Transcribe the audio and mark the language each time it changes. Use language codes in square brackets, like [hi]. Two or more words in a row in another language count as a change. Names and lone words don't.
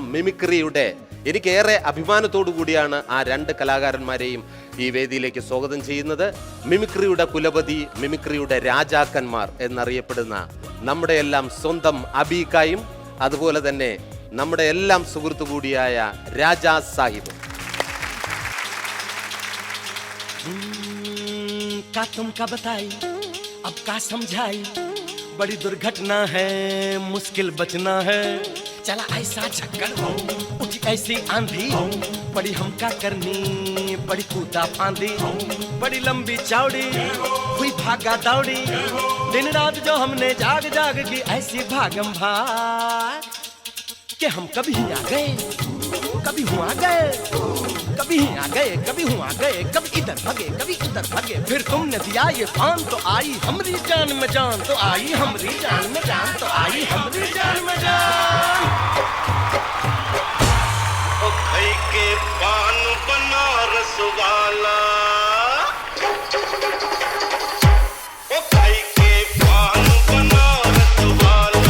[ml] മിമിക്രിയുടെ, എനിക്കേറെ അഭിമാനത്തോടു കൂടിയാണ് ആ 2 കലാകാരന്മാരെയും ഈ വേദിയിലേക്ക് സ്വാഗതം ചെയ്യുന്നത്. മിമിക്രിയുടെ കുലപതി, മിമിക്രിയുടെ രാജാക്കന്മാർ എന്നറിയപ്പെടുന്ന നമ്മുടെ എല്ലാം സ്വന്തം അബീക്കായും അതുപോലെ തന്നെ നമ്മുടെ എല്ലാം സുഹൃത്തു കൂടിയായ രാജാ സാഹിബും. [hi] का तुमका बताई अब का समझाई, बड़ी दुर्घटना है, मुश्किल बचना है। चला ऐसा झक्कर उठी ऐसी आंधी, बड़ी हमका करनी बड़ी कूदा फांदी, बड़ी लंबी चौड़ी हुई भागा दौड़ी, दिन रात जो हमने जाग जाग की ऐसी भागम भाग कि हम कभी आ गए, कभी हुआ गए, कभी आ गए, कभी हुआ गए, कभी इधर भगे, कभी उधर भगे, फिर तुमने दिया ये पान तो आई हमरी जान में जान, तो आई हमरी जान में जान, तो आई हमरी जान में जान। ओ खई के पान बनारस वाला, ओ खई के पान बनारस वाला,